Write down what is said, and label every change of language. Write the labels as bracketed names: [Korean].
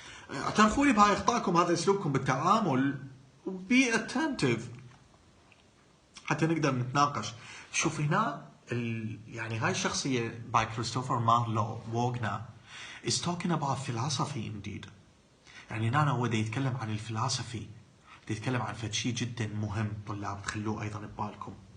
[Arabic] اعترفوا لي بهاي اخطائكم، هذا اسلوبكم بالتعامل. [English] Be attentive [Arabic] حتى نقدر نتناقش. شوف هنا يعني هاي الشخصية [English] by Christopher Marlowe Wagner is talking about philosophy indeed. [Arabic] يعني هنا هو دا يتكلم عن الفلسفي، دا يتكلم عن فد شيء جدا مهم طلاب تخلوه أيضا ببالكم.